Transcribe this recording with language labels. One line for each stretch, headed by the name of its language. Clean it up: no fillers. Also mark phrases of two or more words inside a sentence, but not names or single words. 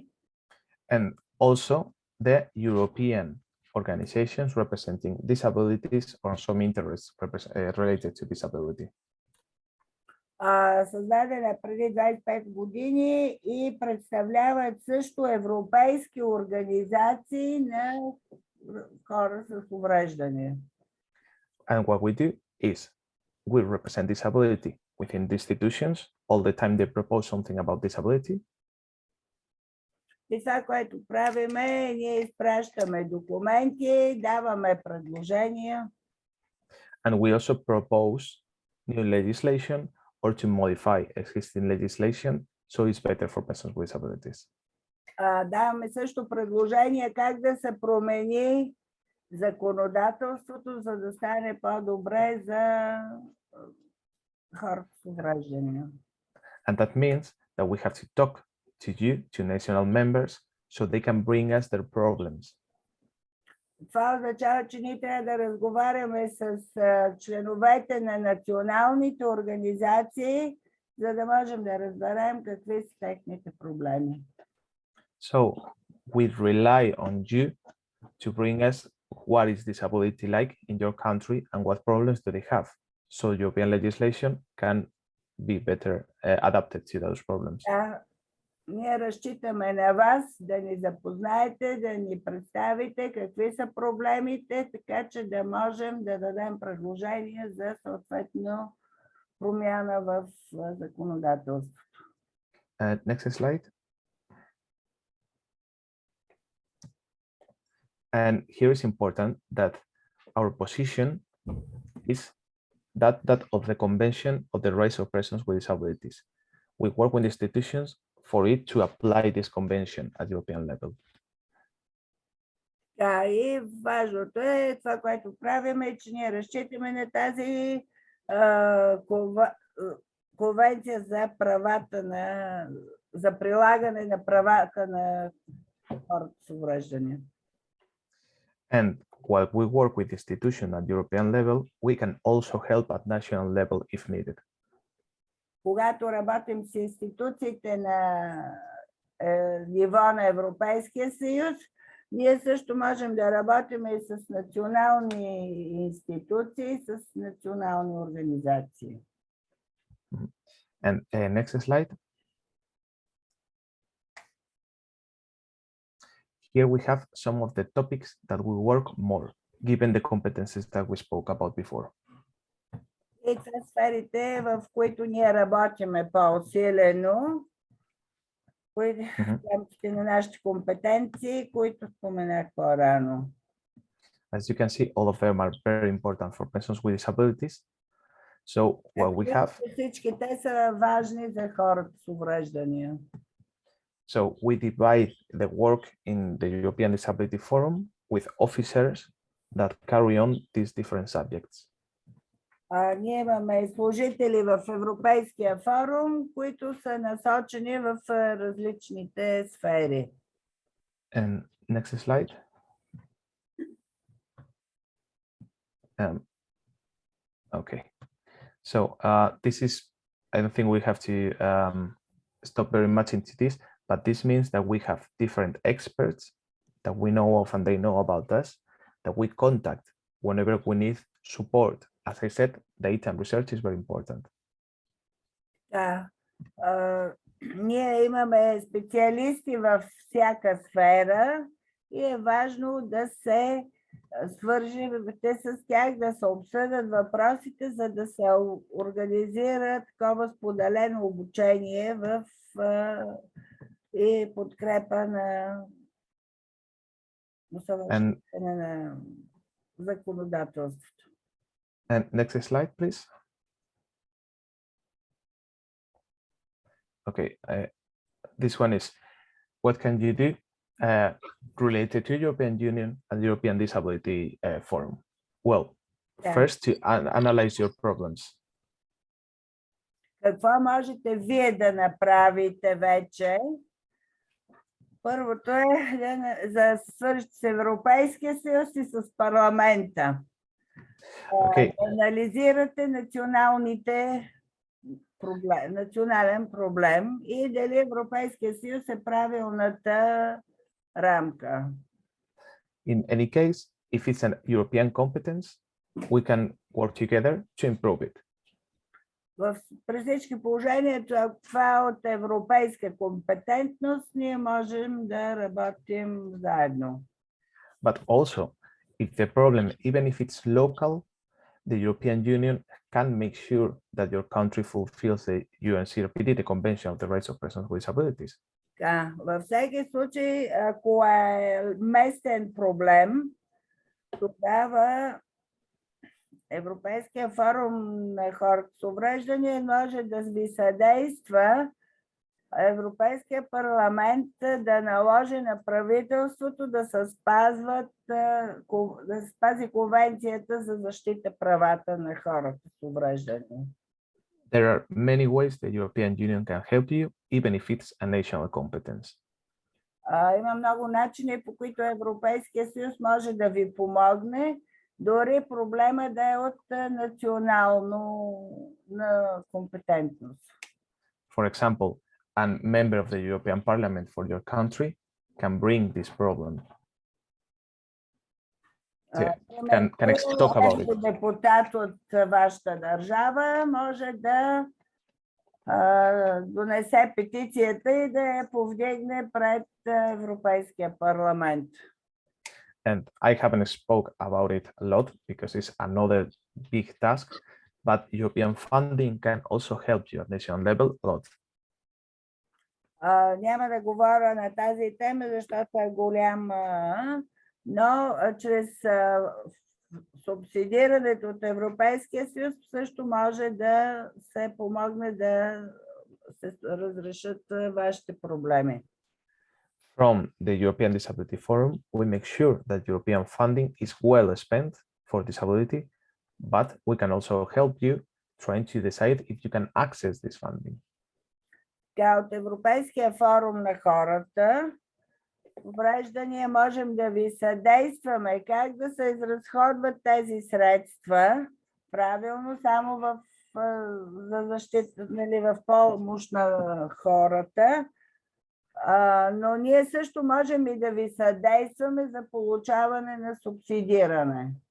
English: And also the European organizations representing disabilities or some interests related to disability.
Bulgarian: Създадена преди 25 години и представляват също европейски организации на хора с увреждания.
English: And what we do is we represent disability within the institutions. All the time they propose something about disability.
Bulgarian: И това, което правиме, ние изпращаме документи, даваме предложения.
English: And we also propose new legislation or to modify existing legislation so it's better for persons with disabilities.
Bulgarian: Даваме също предложения как да се промени законодателството, за да стане по-добре за хората с увреждания.
English: And that means that we have to talk to you, to national members, so they can bring us their problems.
Bulgarian: Това означава, че ние трябва да разговаряме с членовете на националните организации, за да можем да разберем какви са техните проблеми.
English: So we rely on you to bring us what is disability like in your country and what problems do they have, so European legislation can be better adapted to those problems.
Bulgarian: Ние разчитаме на вас да ни запознаете, да ни представите какви са проблемите, така че да можем да дадем предложения за съответно промяна в законодателството.
English: Next slide. And here is important that our position is that of the Convention of the Rights of Persons with Disabilities. We work with institutions for it to apply this convention at European level.
Bulgarian: Да, и важното е това, което правим, е, че ние разчитаме на тази конвенция за правата за прилагане на правата на хората с увреждания.
English: And while we work with institutions at European level, we can also help at national level if needed.
Bulgarian: Когато работим с институциите на ниво на Европейския съюз, ние също можем да работим и с национални институции, с национални организации.
English: And next slide. Here we have some of the topics that will work more, given the competencies that we spoke about before.
Bulgarian: И това са сферите, в които ние работиме по-усилено, в рамките на нашите компетенции, които споменах по-рано.
English: As you can see, all of them are very important for persons with disabilities. So what we have.
Bulgarian: Всички те са важни за хората с увреждания.
English: So we divide the work in the European Disability Forum with officers that carry on these different subjects.
Bulgarian: Ние имаме служители в Европейския форум, които са насочени в различните сфери.
English: And next slide. Okay. So this is, I don't think we have to stop very much into this, but this means that we have different experts that we know of and they know about us, that we contact whenever we need support. As I said, data and research is very important.
Bulgarian: Ние имаме специалисти във всяка сфера и е важно да се свържете с тях, да се обсъдят въпросите, за да се организира такова споделено обучение и подкрепа на законодателството.
English: And next slide, please. Okay, this one is, what can you do related to European Union and European Disability Forum? Well, first to analyze your problems.
Bulgarian: Какво можете вие да направите вече? Първото е да свържете с Европейския съюз и с парламента.
English: Okay.
Bulgarian: Анализирате национален проблем и дали Европейския съюз е правилната рамка.
English: In any case, if it's an European competence, we can work together to improve it.
Bulgarian: При всички положения, това е от европейска компетентност, ние можем да работим заедно.
English: But also, if the problem, even if it's local, the European Union can make sure that your country fulfills the UNCRPD, the Convention of the Rights of Persons with Disabilities.
Bulgarian: Във всеки случай, ако е местен проблем, тогава Европейския форум на хората с увреждания може да ви съдейства Европейския парламент да наложи на правителството да спази Конвенцията за защита правата на хората с увреждания.
English: There are many ways the European Union can help you, even if it's a national competence.
Bulgarian: Има много начини, по които Европейския съюз може да ви помогне, дори проблема да е от национална компетентност.
English: For example, a member of the European Parliament for your country can bring this problem. Can talk about it.
Bulgarian: Депутат от вашата държава може да донесе петицията и да я повдигне пред Европейския парламент.
English: And I haven't spoke about it a lot because it's another big task, but European funding can also help you at national level a lot.
Bulgarian: Няма да говоря на тази тема, защото е голяма, но чрез субсидирането от Европейския съюз също може да се помогне да се разрешат вашите проблеми.
English: From the European Disability Forum, we make sure that European funding is well spent for disability, but we can also help you trying to decide if you can access this funding.
Bulgarian: От Европейския форум на хората увреждания можем да ви съдействаме как да се изразходват тези средства правилно само за защита, нали, в помощ на хората, но ние също можем и да ви съдействаме за получаване на субсидиране.